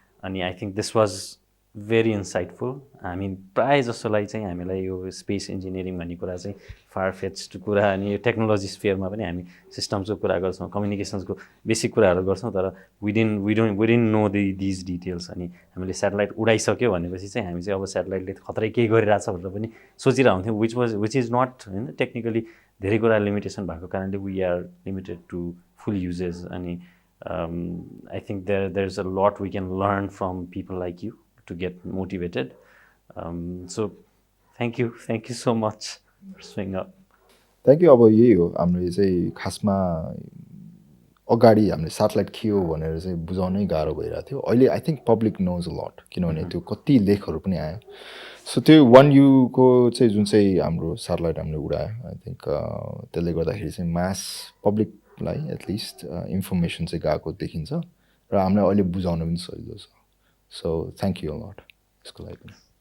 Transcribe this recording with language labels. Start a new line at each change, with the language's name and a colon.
English: And I think this was very insightful. I mean,
Nepali: प्राय जसोलाई चाहिँ हामीलाई यो स्पेस इन्जिनियरिङ भन्ने कुरा चाहिँ फार फेच्ड कुरा अनि यो टेक्नोलोजी स्फियरमा पनि हामी सिस्टम्सको कुरा गर्छौँ कम्युनिकेसन्सको बेसिक कुराहरू गर्छौँ तर
English: we didn't know these details
Nepali: अनि हामीले स्याटेलाइट उडाइसक्यो भनेपछि चाहिँ हामी चाहिँ अब स्याटेलाइटले खतरै केही गरिरहेछ भनेर पनि सोचिरहेको हुन्थ्यौँ
English: which is not
Nepali: होइन टेक्निकली धेरै कुरा लिमिटेसन भएको कारणले
English: We are limited to full uses अनि I think there's a lot we can learn from people like you to get motivated. So thank you so much for showing up. Thank you.
Nepali: अब यही हो हामीले चाहिँ खासमा अगाडि हामीले satellite के हो भनेर चाहिँ बुझाउनै गाह्रो भइरहेको थियो अहिले
English: I think public knows a lot
Nepali: किनभने त्यो कति लेखहरू पनि आयो सो त्यो 1U को चाहिँ जुन चाहिँ हाम्रो स्याटेलाइट हामीले उडायो
English: I think
Nepali: त्यसले गर्दाखेरि चाहिँ मास पब्लिकलाई एटलिस्ट इन्फर्मेसन चाहिँ गएको देखिन्छ र हामीलाई अहिले बुझाउन पनि सजिलो छ
English: so thank you a lot
Nepali: यसको लागि पनि